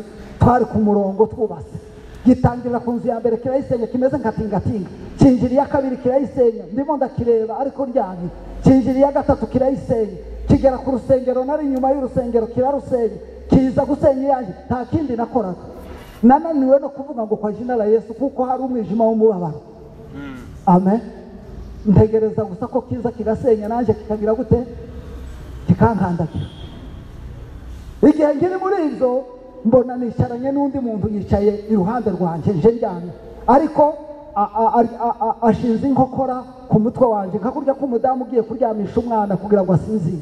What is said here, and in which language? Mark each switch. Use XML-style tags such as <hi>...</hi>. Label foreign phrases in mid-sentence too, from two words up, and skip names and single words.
<rw>Twari ku murongo twubatse, gitangirira ku nzu ya mbere kirayisenya, kimeze nka tingatinga. Kinjira iya kabiri kirayisenya, ndimo ndakireba ariko ndyamye. Kinjira iya gatatu kirayisenya, kigera ku rusengero nari inyuma y'urusengero kirarusenya, kiza gusenya iyanjye. Nta kindi nakoraga, nananiwe no kuvuga ngo</rw> <sw>kwa jina la Yesu,</sw> <rw>kuko hari umwijima w'umubabaro. Amen. Ntegereza gusa ko kiza kigasenya, nanjye kikagira gute, kikankandagira. Igihe ngiri muri ibyo mbona nicaranye n'undi muntu yicaye iruhande rwanjye nje njyana, ariko ashinze inkokora ku mutwe wanjye nka kurya k'umudamu ugiye kuryamisha umwana kugira ngo asinzire.</rw>